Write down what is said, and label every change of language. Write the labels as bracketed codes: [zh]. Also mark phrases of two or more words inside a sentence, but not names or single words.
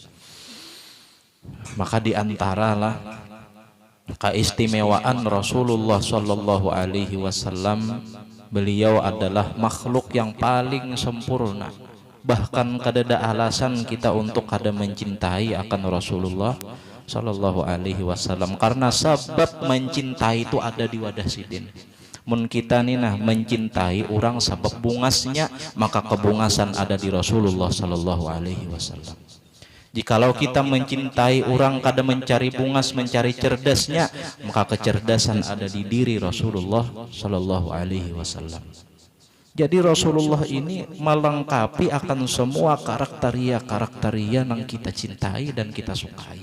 [id] Maka di antaralah keistimewaan Rasulullah [ar] صلى الله عليه وسلم, [id] beliau adalah makhluk yang paling sempurna. Bahkan kada ada alasan kita untuk kada mencintai akan Rasulullah [ar] صلى الله عليه وسلم, [id] karena sebab mencintai itu ada di wadah sidin. [bjn] Mun kita nih nah mencintai orang sebab bungasnya, maka kebungasan ada di Rasulullah [ar] صلى الله عليه وسلم. [id] Jikalau kita mencintai orang kada mencari bungas, mencari cerdasnya, maka kecerdasan ada di diri Rasulullah [ar] صلى الله عليه وسلم. [id] Jadi Rasulullah ini melengkapi akan semua karakteria yang kita cintai dan kita sukai.